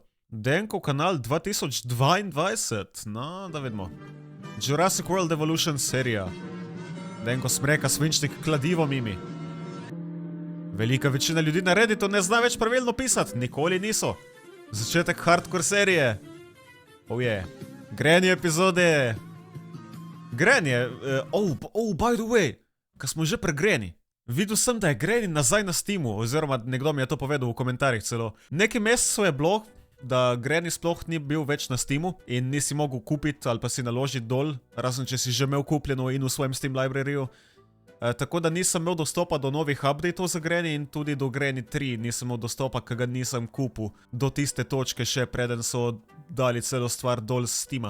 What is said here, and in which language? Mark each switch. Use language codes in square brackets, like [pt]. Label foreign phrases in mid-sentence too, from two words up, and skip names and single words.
[sl] Denko kanal 2022, no, da vidimo. Jurassic World Evolution serija. Denko smreka svinčnik kladivo mimi. Velika večina ljudi na Redditu ne zna več pravilno pisati, nikoli niso. Začetek hardcore serije. [en] Oh yeah. [sl] Granny epizode. [en] Granny, by the way, [sl] ko smo že pri Granny. Videl sem, da je Granny nazaj na Steamu, oziroma nekdo mi je to povedal v komentarjih celo. Nekaj mesecev je bilo, da Granny sploh ni bil več na Steamu in nisi mogel kupiti ali pa si naložiti dol, razen če si že imel kupljeno in v svojem Steam libraryju. Tako da nisem imel dostopa do novih updateov za Granny in tudi do Granny 3 nisem imel dostopa, ker ga nisem kupil do tiste točke še preden so dali celo stvar dol z Steama.